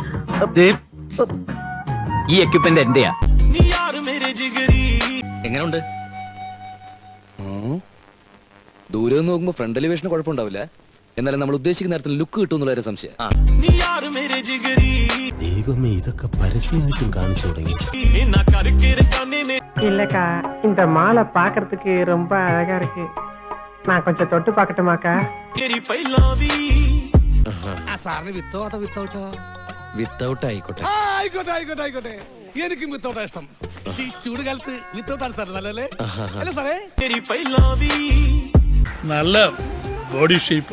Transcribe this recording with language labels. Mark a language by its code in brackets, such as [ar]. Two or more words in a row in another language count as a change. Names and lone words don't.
[ml] ഈ എക്യുപ്മെന്റ് എന്റെയാ. എങ്ങനെയുണ്ട്? ദൂരെ നിന്ന് നോക്കുമ്പോ [en] front elevation [ml] കുഴപ്പമുണ്ടാവില്ല. എന്നാലും നമ്മൾ ഉദ്ദേശിക്കുന്ന നേരത്തിൽ ലുക്ക് കിട്ടുന്നുള്ള ഒരു സംശയം. ദൈവമേ, ഇതൊക്കെ പരസ്യമായിട്ടും കാണിച്ചു തുടങ്ങി. [ta] இல்லக்கா இந்த மாலை பாக்குறதுக்கு ரொம்ப அழகா இருக்கு. நான் கொஞ்சம் தொட்டு பாக்கட்டுமாக்கா? [ml] വിത്തൗട്ട് ആയിക്കോട്ടെ. ആയിക്കോട്ടെ. എനിക്കും വിത്തൗട്ടാ ഇഷ്ടം. ഈ ചൂട് കാലത്ത് വിത്തൗട്ടാണ് സാർ നല്ലല്ലേ? അല്ല സാറേ, നല്ല [en] body shape.